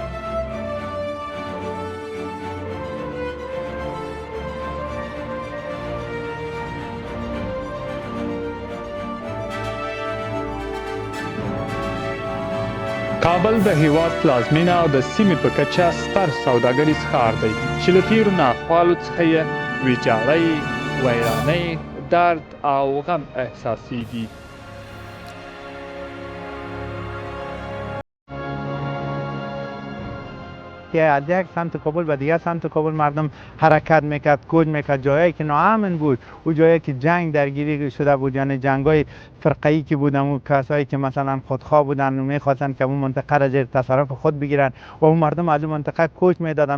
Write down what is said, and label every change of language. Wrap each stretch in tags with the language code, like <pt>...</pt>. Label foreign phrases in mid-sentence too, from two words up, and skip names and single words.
<ps>کابل د هیواد پلازمینه او د سیمې په کچه ستر سوداګریز ښار دی چې له تیرو ناخوالو څخه یې ویجاړۍ، ویرانۍ، درد او غم احساسیږي.</ps> <fa>از یک سمت کابل و دیگر سمت کابل مردم حرکت میکرد، کوچ میکرد. جایی که ناامن بود، او جایی که جنگ درگیری شده بود، یعنی جنگای فرقه‌ای که بودن، اون کسایی که مثلا خودخواه بودن و میخواستن که اون منطقه را زیر تصرف خود بگیرن و اون مردم از اون منطقه کوچ میدادن.</fa>